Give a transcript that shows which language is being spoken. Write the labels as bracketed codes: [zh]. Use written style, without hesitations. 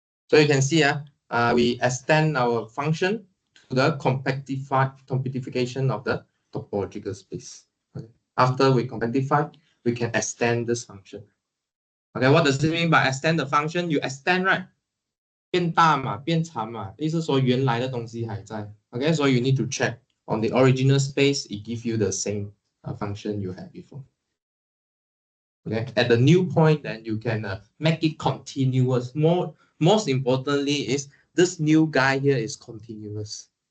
[en] So you can see, we extend our function to the compactification of the topological space. Okay. After we compactify, we can extend this function. Okay, what does it mean by extend the function? You extend, right? [zh] 变大嘛，变长嘛，意思说原来的东西还在。 [en] Okay, so you need to check on the original space, it gives you the same function you had before. Okay, at the new point, then you can make it continuous. Most importantly is this new guy here is continuous.